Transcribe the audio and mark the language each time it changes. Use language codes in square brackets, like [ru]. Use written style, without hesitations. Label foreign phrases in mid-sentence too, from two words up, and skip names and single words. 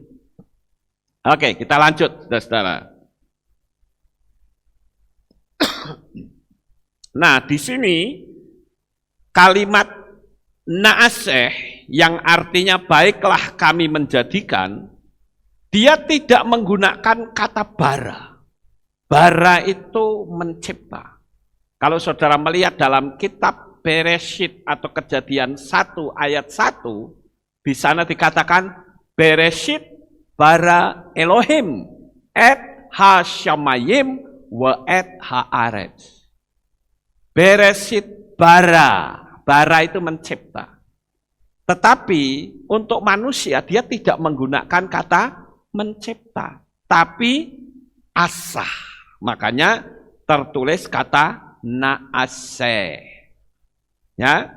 [id] Oke, kita lanjut, saudara. Nah, di sini kalimat naaseh yang artinya baiklah kami menjadikan, dia tidak menggunakan kata bara. Bara itu mencipta. Kalau saudara melihat dalam kitab Bereshit atau Kejadian 1 ayat 1, di sana dikatakan [he] בראשית ברא אלהים את השמים ו את הארץ. בראשית ברא, [id] bara itu mencipta. Tetapi untuk manusia dia tidak menggunakan kata mencipta, tapi asah. Makanya tertulis kata naaseh. Ya.